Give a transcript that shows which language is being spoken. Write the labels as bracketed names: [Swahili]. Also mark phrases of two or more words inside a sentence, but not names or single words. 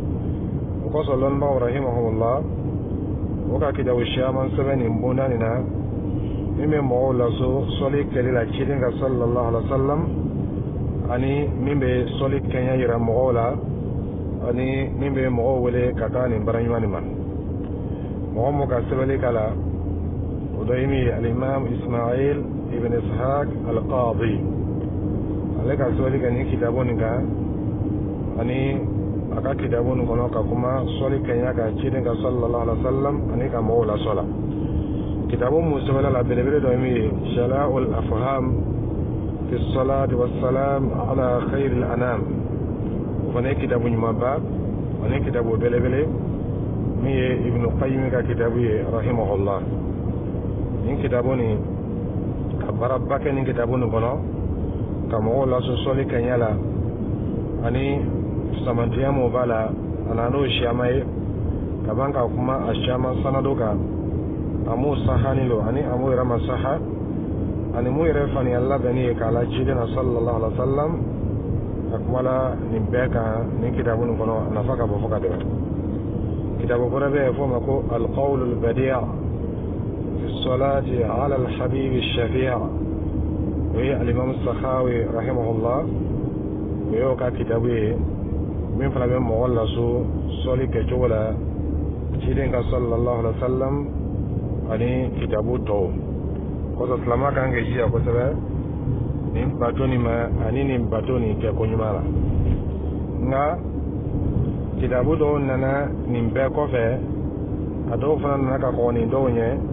[Bambara] o kosɔn lɔnnibagaw rahimahumullah o ka kitabu caman sɛbɛn nin bonda nin na min bɛ mɔgɔw laso sɔli kɛli la ciden kan [Arabic] صلى الله عليه وسلم [Bambara] ani min bɛ sɔli kɛɲɛ yira mɔgɔw la ani min bɛ mɔgɔw wele ka taa nin bara ɲuman nin ma mɔgɔ min ka sɛbɛnni k'a la o dɔ ye min ye alimam Ismail ibn Ishaq al-Qadi ale ka sɛbɛnni kɛ nin kitabu nin kan ani a ka kitabu nin kɔnɔ ka kuma sɔli kɛɲɛ kan ciden kan [Arabic] صلى الله عليه وسلم [Bambara] ani ka mɔgɔw lasɔla kitabu mun sɛbɛnna la belebele dɔ ye min ye Jala'ul Afham fi salati wassalam ala khairil anam o fana ye kitabu ɲumanba ani kitabu belebele min ye Ibn Qayyim ka kitabu ye rahimahullah nin kitabu nin ka baaraba kɛ nin kitabu nin kɔnɔ ka mɔgɔw laso sɔli kɛɲɛ la ani samantiya mun b'a la a na n'o siama ye ka ban ka kuma a siama sanadu kan a m'o sahani lo ani a m'o yɛrɛ ma saha ani mun yɛrɛ faniya labɛnni ye k'a la ciden na [Arabic] صلى الله عليه وسلم [Bambara] a kumala nin bɛɛ kan nin kitabu nin kɔnɔ a nafa ka bɔ fo ka tɛmɛ kitabu wɛrɛ bɛ yen f'o ma ko al-qawl al-badi' fi salati ala al-habib al-shafi' o ye al-imam Sakhawi rahimahullah o y'o ka kitabu ye min fana bɛ mɔgɔ laso sɔli kɛcogo la ciden ka [Arabic] صلى الله عليه وسلم [Bambara] ani kitabu tɔw kosɔn silamɛ kan k'i jija kosɛbɛ nin bato nin ma ani nin bato nin kɛ ko ɲuman la nka kitabu dɔw nana nin bɛɛ kɔfɛ a dɔw fana nana ka kɔgɔ nin dɔw ɲɛ